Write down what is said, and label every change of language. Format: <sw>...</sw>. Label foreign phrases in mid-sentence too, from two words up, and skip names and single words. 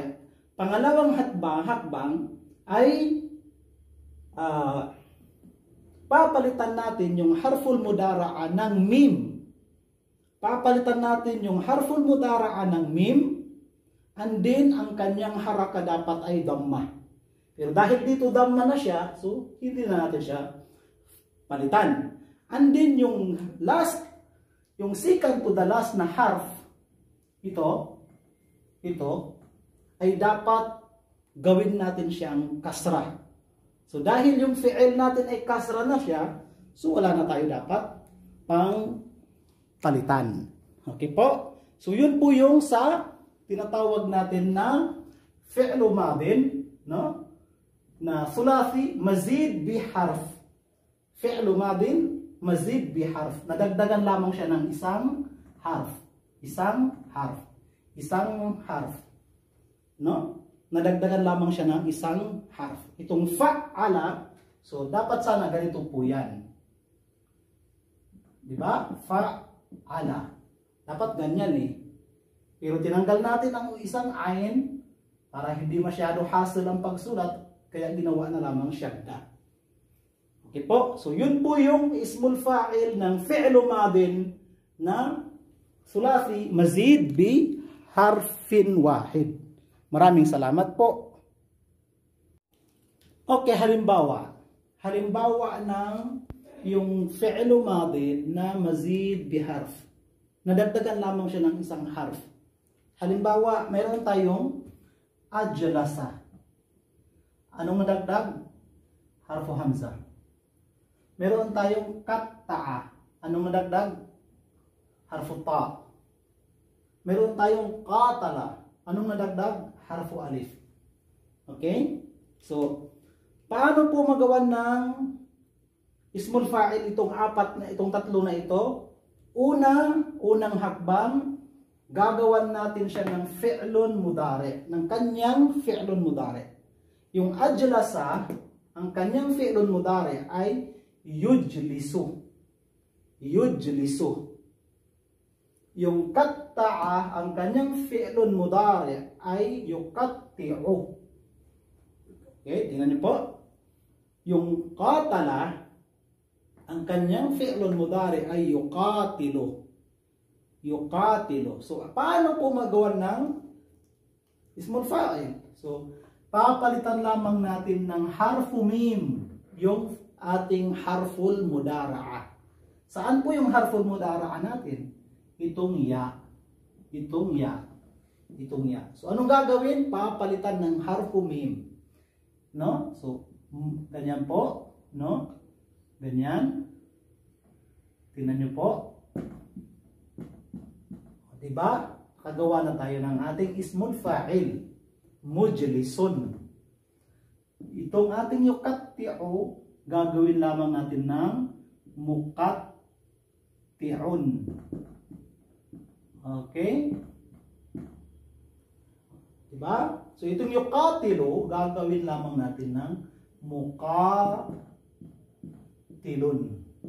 <tl>Pangalawang hakbang ay papalitan natin yung</tl> <ar>harful mudara'a</ar> <tl>ng mim. Papalitan natin yung</tl> <ar>harful mudara'a</ar> <tl>ng mim, and then ang kanyang haraka dapat ay dhamma. Pero dahil dito dhamma na siya, so hindi na natin siya palitan. And then yung</tl> <en>second to the last</en> <tl>na harf, ito ay dapat gawin natin siyang kasra. So dahil yung fi'il natin ay kasra na siya, so wala na tayo dapat pang palitan. Okay po? So yun po yung sa tinatawag natin na</tl> <ar>fi'lu madin,</ar> <tl>no?</tl> <ar>Na thulathi mazid bi harf. Fi'lu madin mazid bi harf.</ar> <tl>Nadagdagan lamang siya ng isang harf. Isang harf. No? Nadagdagan lamang siya ng isang harf. Itong fa'ala, so dapat sana ganito po yan. Diba? Fa'ala. Dapat ganyan eh. Pero tinanggal natin ang isang ayin para hindi masyado hassle ang pagsulat, kaya ginawa na lamang syadda. Okay po? So yun po yung</tl> <ar>ismul fa'il</ar> <tl>ng</tl> <ar>fi'lu madin</ar> <tl>na</tl> <ar>thulathi mazid bi harfin wahid.</ar> <tl>Maraming salamat po. Okay, halimbawa ng yung</tl> <ar>fi'lu madin</ar> <tl>na</tl> <ar>mazid biharf.</ar> <tl>Nadagdagan lamang siya ng isang harf. Halimbawa, mayroon tayong ajlasa. Anong nadagdag?</tl> <ar>Harfu hamzah.</ar> <tl>Meron tayong qatta'a. Anong nadagdag?</tl> <ar>Harfu ta.</ar> <tl>Meron tayong qatala. Anong nadagdag?</tl> <ar>Harfu alif.</ar> <tl>Okay? So, paano po magawa ng</tl> <ar>ismul fa'il</ar> <tl>itong tatlo na ito? Unang hakbang, gagawan natin siya ng</tl> <ar>fi'lun mudari,</ar> <tl>ng kanyang</tl> <ar>fi'lun mudari.</ar> <tl>Yung ajlasa, ang kanyang</tl> <ar>fi'lun mudari</ar> <tl>ay yujlisu. Yung qatta'a, ang kanyang</tl> <ar>fi'lun mudari</ar> <tl>ay yuqatti'u. Okay, tingnan niyo po. Yung qatala, ang kanyang</tl> <ar>fi'lun mudari</ar> <tl>ay yuqatilu. So, paano po magawa ng</tl> <ar>ismul fa'il?</ar> <tl>So, papalitan lamang natin ng</tl> <ar>harfu mim,</ar> <tl>yung ating</tl> <ar>harful mudara'a.</ar> <tl>Saan po yung</tl> <ar>harful mudara'a</ar> <tl>natin? Itong ya. So, anong gagawin? Papalitan ng</tl> <ar>harfu mim.</ar> <tl>No? So, ganyan po. No? Ganyan. Tingnan nyo po. Diba? Kagawa na tayo ng ating</tl> <ar>ismul fa'il.</ar> <tl>Mujlisun. Itong ating yuqatti'u, gagawin lamang natin ng muqatti'un. Okay? Diba? So, itong yuqatilu, gagawin lamang natin ng muqatilun.</tl>